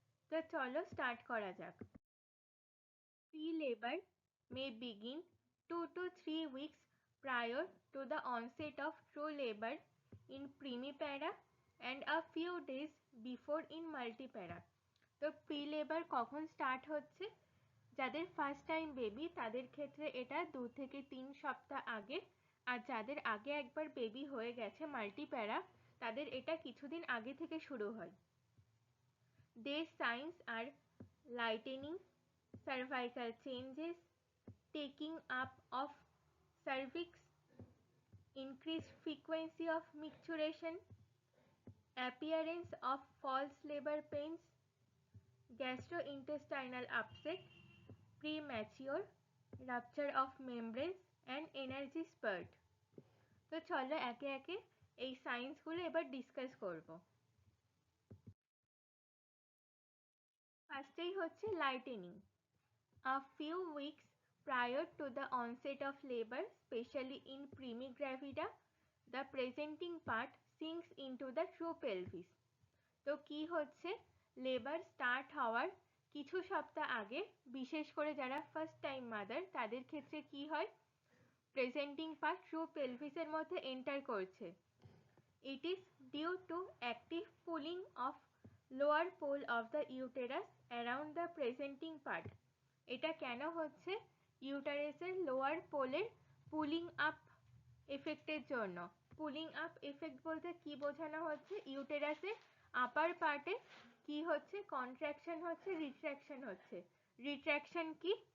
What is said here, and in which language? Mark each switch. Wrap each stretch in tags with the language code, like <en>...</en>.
<bn>তো চলো স্টার্ট করা যাক।</bn> <en>Pre labour may begin 2 to 3 weeks prior to the onset of true labor in primipara and a few days before in multipara.</en> <bn>তো pre labour কখন start হচ্ছে? যাদের first time baby তাদের ক্ষেত্রে এটা 2 থেকে 3 সপ্তাহ আগে, আর যাদের আগে একবার বেবি হয়ে গেছে মাল্টিপ্যারা তাদের এটা কিছুদিন আগে থেকে শুরু হয়।</bn> <en>Their signs are lightening, cervical changes, taking up of cervix, increased frequency of micturition, appearance of false labor pains, gastrointestinal upset, premature rupture of membranes and energy spurt.</en> <bn>তো চলো একে একে এই সাইন্সগুলো এবার ডিসকাস করব। ফার্স্টেই হচ্ছে lightning.</bn> <en>A few weeks prior to the onset of labor, especially in primigravida, the presenting part sinks into the true pelvis.</en> <bn>তো কি হচ্ছে, লেবার স্টার্ট হওয়ার কিছু সপ্তাহ আগে, বিশেষ করে যারা ফার্স্ট টাইম মাদার তাদের ক্ষেত্রে কি হয়, প্রেজেন্টিং পার্ট ট্রু পেলভিসের মধ্যে এন্টার করছে।</bn> <en>It is due to active pulling of lower pole of the uterus around the presenting part.</en> <bn>এটা কেন হচ্ছে? ইউটারাসের লোয়ার পোলের পুলিং আপ এফেক্টের জন্য। পুলিং আপ এফেক্ট বলতে কি বোঝানো হচ্ছে? ইউটেরাসের আপার পার্টে কি হচ্ছে? কন্ট্রাকশন হচ্ছে, রিট্রাকশন হচ্ছে। রিট্রাকশন কি?</bn>